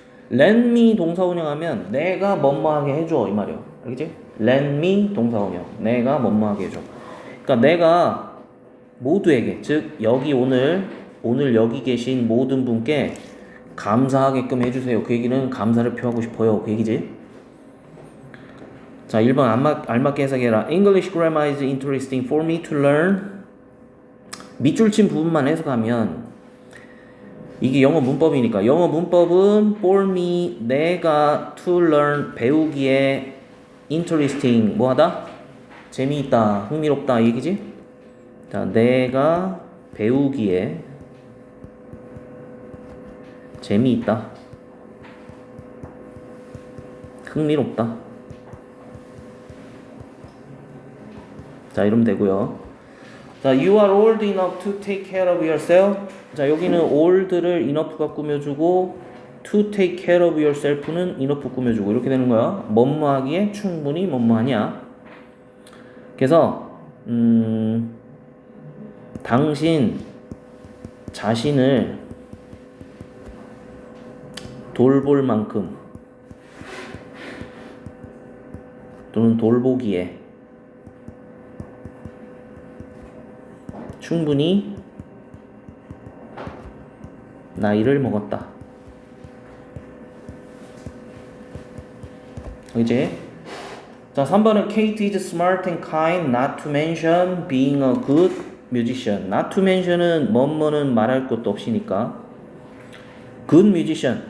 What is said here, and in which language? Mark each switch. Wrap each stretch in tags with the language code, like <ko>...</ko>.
<en>let me</en> <ko>동사 운영하면 내가 뭐뭐하게 해줘 이 말이야. 알겠지? let me 동사 운영 내가 뭐뭐하게 해줘. 그러니까 내가 모두에게 즉 여기 오늘 여기 계신 모든 분께 감사하게끔 해주세요. 그 얘기는 감사를 표하고 싶어요. 그 얘기지. 자, 1번 알맞게 해석해라.</ko> <en>English grammar is interesting for me to learn.</en> <ko>밑줄 친 부분만 해석하면 이게 영어 문법이니까 영어 문법은</ko> <en>for me</en> <ko>내가</ko> <en>to learn</en> <ko>배우기에 interesting 뭐하다? 재미있다, 흥미롭다 이 얘기지? 자, 내가 배우기에 재미있다, 흥미롭다. 자, 이러면 되고요. 자,</ko> <en>you are old enough to take care of yourself.</en> <ko>자, 여기는 old를 enough가 꾸며주고</ko> <en>to take care of yourself</en> <ko>는 enough 꾸며주고 이렇게 되는 거야. 뭐뭐하기에 충분히 뭐뭐하냐. 그래서 당신 자신을 돌볼 만큼 또는 돌보기에 충분히 나이를 먹었다. 이제 자, 3번은</ko> <en>Kate is smart and kind, not to mention being a good musician. not to mention</en> <ko>은 뭐뭐는 말할 것도 없이니까</ko> <en>good musician.</en>